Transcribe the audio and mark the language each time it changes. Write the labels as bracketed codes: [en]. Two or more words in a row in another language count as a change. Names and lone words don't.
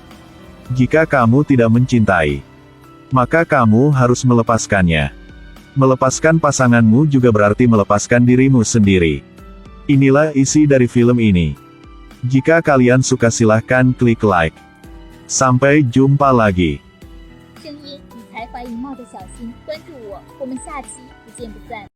[id] Jika kamu tidak mencintai, maka kamu harus melepaskannya. Melepaskan pasanganmu juga berarti melepaskan dirimu sendiri. Inilah isi dari film ini. Jika kalian suka silahkan klik like. Sampai jumpa lagi. [zh] 声音理财白银帽的小新，关注我，我们下期不见不散。